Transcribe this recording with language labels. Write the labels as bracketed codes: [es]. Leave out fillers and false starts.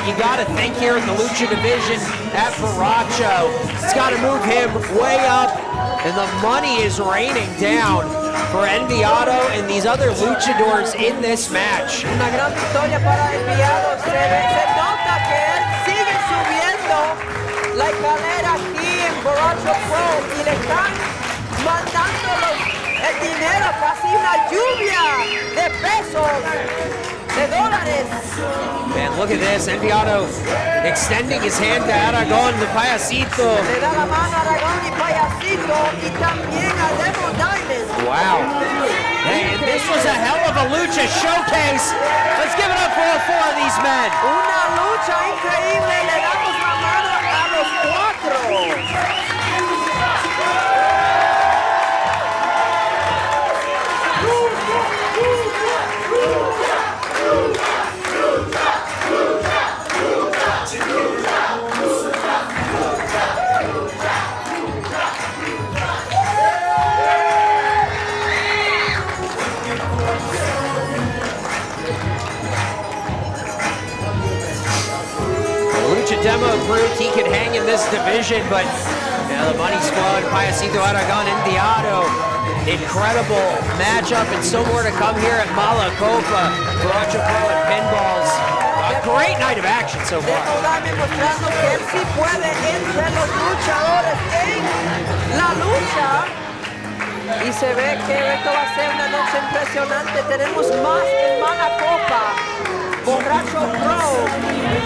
[en] You got to think here in the Lucha division at Borracho. It's got to move him way up, and the money is raining down for Enviado and these other luchadors in this match. [es] Una gran victoria para Enviado. Se nota que él sigue subiendo la escalera aquí en Borracho Pro y le están mandando el dinero, casi una lluvia de pesos, de dólares. [en] Man, look at this. Enviado extending his hand to Aragon, the payasito. [es] Le da la mano a Aragón y Payasito y también a Demo Diamond. [en] Wow. Hey, and this was a hell of a lucha showcase. Let's give it up for all four of these men. [es] Una lucha increíble, le damos la mano a los cuatro. [en] Demo proved he could hang in this division, but the money's flowing. Payasito, Aragon, Enviado. Incredible matchup, and still more to come here at Copa. Borracho Pro and Pinballs. A great night of action so far. [es] Demo Diamond mostrando que él sí puede entre los luchadores en la lucha. Y se ve que esto va a ser una noche impresionante. Tenemos más en Copa. Borracho Pro.